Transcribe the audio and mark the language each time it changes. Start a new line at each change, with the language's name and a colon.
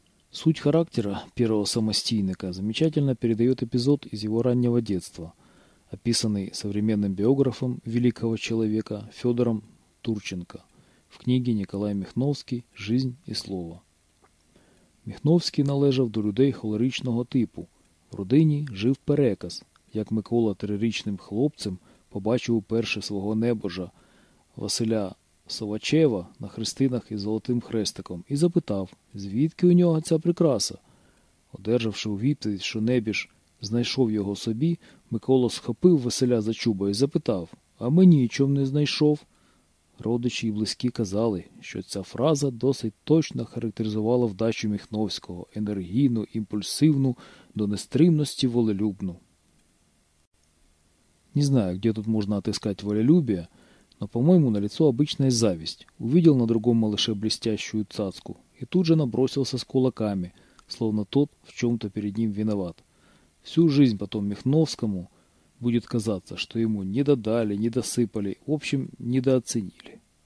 Russian: Суть характера первого самостийника замечательно передает эпизод из его раннего детства, описанный современным биографом великого человека Федором Турченко в книге «Николай Михновский. Жизнь и слово».
Ukrainian: Михновський належав до людей холеричного типу. В родині жив переказ, як Микола трирічним хлопцем побачив уперше свого небожа Василя Совачева на хрестинах із золотим хрестиком і запитав, звідки у нього ця прикраса. Одержавши у відповідь, що небіж знайшов його собі, Микола схопив Василя за чуба і запитав, а мені чому не знайшов? Родичі і близькі казали, що ця фраза досить точно характеризувала вдачу Михновського – енергійну, імпульсивну, до нестримності волелюбну.
Russian: Не знаю, где тут можна отыскать волелюбие, но, по-моему, налицо обычная зависть. Увидел на другом малыше блестящую цацку и тут же набросился с кулаками, словно тот в чем-то перед ним виноват. Всю жизнь потом Михновскому будет казаться, что ему не додали, не досыпали, в общем, недооценили.